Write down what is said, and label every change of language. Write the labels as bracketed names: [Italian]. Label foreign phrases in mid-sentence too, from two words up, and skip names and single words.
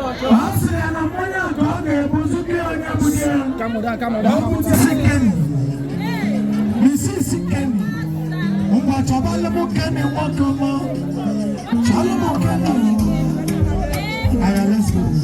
[Igbo] Ọ sị ya na mmanya ka ọ ga-ebu zute onye bụ di ya. [English] Calm down, calm down. [Igbo] Na ọ bụ di ya Kenny. Missus Kenny. Ngwa chọbalụ m Kenny nwoke m. Chọlụ m Kenny. Aya, [English] let's go.